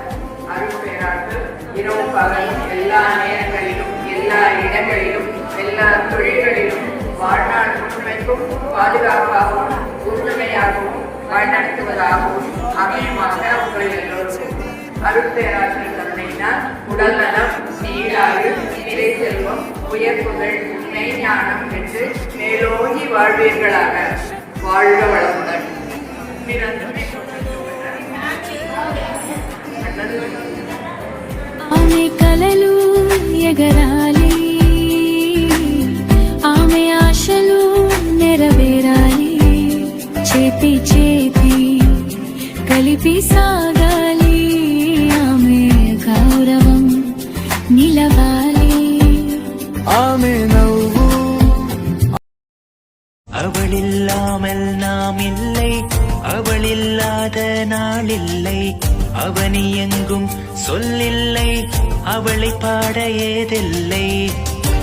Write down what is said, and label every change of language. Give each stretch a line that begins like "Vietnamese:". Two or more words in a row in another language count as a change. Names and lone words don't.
Tamil: அருட்பேராற்றல் இரவு பகல் எல்லா நேரங்களிலும் எல்லா இடங்களிலும் எல்லா தொழில்களிலும் வாழ்நாள் முழுமைக்கும் பாதுகாப்பாகவும் உறுதுணையாகவும் வழிநடத்துவதாகவும் அமையுமாக உங்கள் எல்லோருக்கும் அருட்பேராற்றல் கருணையினால் உடல் நலம், நீராறு, நிறை செல்வம், உயர் புகழ், மெய்ஞானம் என்று மேலோங்கி வாழ்வீர்களாக. வாழ்க வளமுடன்.
Telugu: ఆమె కలలు ఎగరాలి, ఆమె ఆశలు నెరవేరాలి, చేతి చేతి కలిపి సాగాలి, ఆమె గౌరవం నిలవాలి. ఆమె నవ్వు
Tamil: அவளில்லாமல் நாம் இல்லை, அவளில்லாத நாளில்லை, அவனி எங்கும் சொல்லில்லை, அவளை பாட ஏதில்லை.